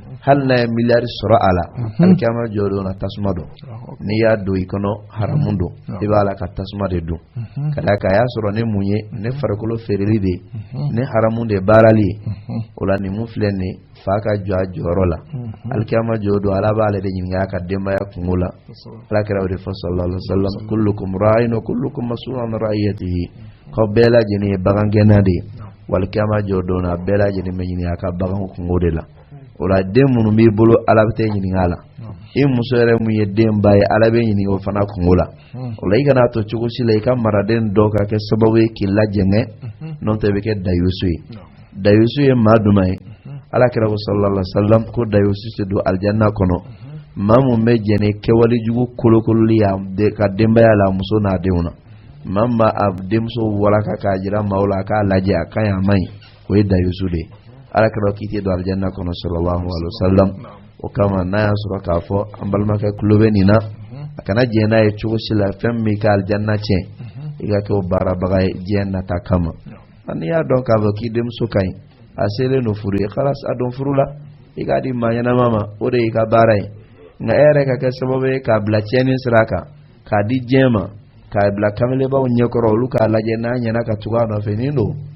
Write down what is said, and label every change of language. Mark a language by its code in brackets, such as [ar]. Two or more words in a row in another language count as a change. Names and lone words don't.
[bm] hal na miliyari sɔrɔ a la alikiyama jɔ don na tasuma don n'i y'a don i kɔnɔ haramu don i b'a la ka tasuma de dun ka d'a kan a y'a sɔrɔ ne mun ye ne farikolo feereli de ne haramu de baarali ye o la nin mun filɛ nin ye fa ka jɔ a jɔyɔrɔ la alikiyama jɔ don ala b'ale de ɲininka a ka denbaya kungo la ala kɛra o de fɔ [ar] صلى الله عليه وسلم كلكم راع وكلكم مسؤول عن رعيته [bm] k'aw bɛɛ lajɛlen ye bagangɛnna de ye walikiyama jɔ don na bɛɛ lajɛlen bɛ ɲininka a ka bagan kungo de la o la den minnu b'i bolo ala bɛ t'e ɲininka a la i muso yɛrɛ mun ye den ba ye ala bɛ ɲininka o fana kungo la o la i kana to cogo si la i ka maraden dɔ ka kɛ sababu ye k'i lajɛngɛ n'o tɛ i bɛ kɛ dayusu ye dayusu ye maa duman ye ala kɛra ko [ar] صلى الله عليه وسلم [bm] ko dayusu tɛ don alijanna kɔnɔ maa mun bɛ jɛni kɛwale jugu kolokololi ka denbaya la muso n'a denw na maa min b'a denmuso walaka k'a jira maaw la a k'a lajɛ a ka ɲi a man ɲi o ye dayusu de ye ala kɛra k'i tɛ don alijanna kɔnɔ [ar] صلى الله عليه وسلم [bm] o kama n'a y'a sɔrɔ k'a fɔ an balimakɛ tulo bɛ nin na a kana jɛn n'a ye cogo si la fɛn min b'i ka alijanna tiɲɛ i ka kɛ o baarabaga ye diɲɛ nata kama n'i y'a dɔn k'a fɔ k'i denmuso ka ɲi a selen don furu ye kalas a don furu la i k'a di maa ɲɛnama ma o de y'i ka baara ye nka e yɛrɛ ka kɛ sababu ye k'a bila tiɲɛni sira kan k'a di diɲɛ ma k'a bila kamalebaw ɲɛkɔrɔ olu k'a lajɛ n'a ɲɛna ka tugu a nɔfɛ nin don